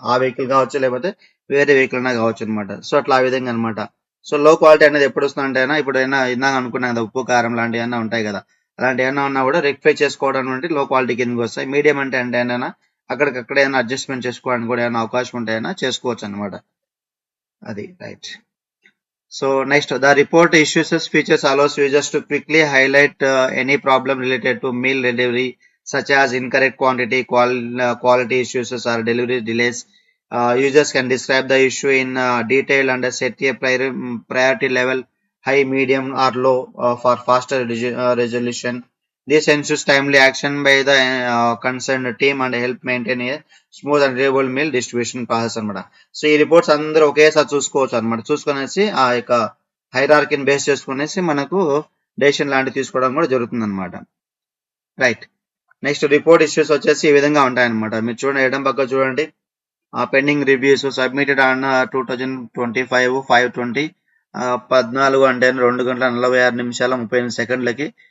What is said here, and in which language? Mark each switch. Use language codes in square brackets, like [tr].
[te] ఆ వెహికల్ కావచ్చు లేకపోతే వేరే వెహికల్ అయినా కావచ్చు అనమాట. సో అట్లా ఆ విధంగా అనమాట. సో లో క్వాలిటీ అనేది ఎప్పుడు వస్తుందంటే ఇప్పుడు అయినా ఇందాక అనుకున్నాం కదా ఉప్పు కారం లాంటివి ఏమైనా ఉంటాయి కదా, అలాంటి ఏమైనా ఉన్నా కూడా రెక్టిఫై చేసుకోవడం అంటే లో క్వాలిటీ కిందకి వస్తాయి. మీడియం అంటే ఏమైనా అక్కడికక్కడ ఏమైనా అడ్జస్ట్మెంట్ చేసుకోవడానికి కూడా ఏమైనా అవకాశం ఉంటాయన్నా చేసుకోవచ్చు అనమాట. అది right. [en] So next, the report issues features allows users to quickly highlight any problem related to meal delivery, such as incorrect quantity, quality issues, or delivery delays. Users can describe the issue in detail and set a priority level, high, medium, or low for faster resolution. This ensures timely action by the concerned team and help maintain a smooth and reliable meal distribution process అనమాట. [te] So ఈ reports అందరూ ఒకేసారి చూసుకోవచ్చు అనమాట. చూసుకునేసి ఆ యొక్క హైరార్కీని base చేసుకునేసి మనకు డెసిషన్ లాంటివి తీసుకోవడం కూడా జరుగుతుంది అనమాట. రైట్. నెక్స్ట్ రిపోర్ట్ ఇష్యూస్ వచ్చేసి ఈ విధంగా ఉంటాయన్నమాట. మీరు చూడండి ఎడం పక్క చూడండి పెండింగ్ రివ్యూస్ సబ్మిటెడ్ ఆన్ 2025 5/20 14 అంటే 2 గంటల 46 నిమిషాల 38 సెకండ్లకి.